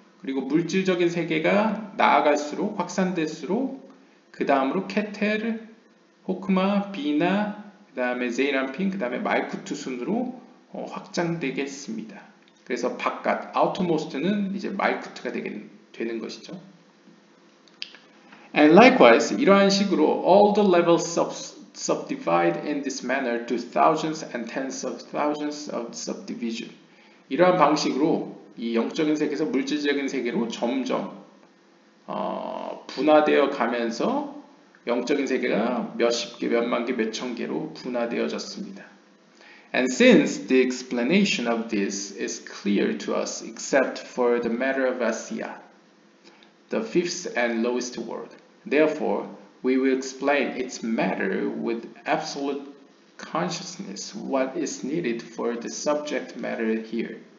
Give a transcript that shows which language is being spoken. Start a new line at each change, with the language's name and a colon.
Korean: 그리고 물질적인 세계가 나아갈수록 확산될수록 그 다음으로 케테르, 호크마, 비나, 그 다음에 제이란핀, 그 다음에 말쿠트 순으로 확장되겠습니다. 그래서 바깥, outermost는 이제 말쿠트가 되는 것이죠.
English: And likewise,
Korean: 이러한 식으로
English: all the levels subdivide in this manner to thousands and tens of thousands of subdivision.
Korean: 이러한 방식으로 이 영적인 세계에서 물질적인 세계로 점점 분화되어 가면서 영적인 세계가 몇십 개, 몇만 개, 몇천 개로 분화되어졌습니다.
English: And since the explanation of this is clear to us except for the matter of Asia, the fifth and lowest world, therefore we will explain its matter with absolute consciousness what is needed for the subject matter here.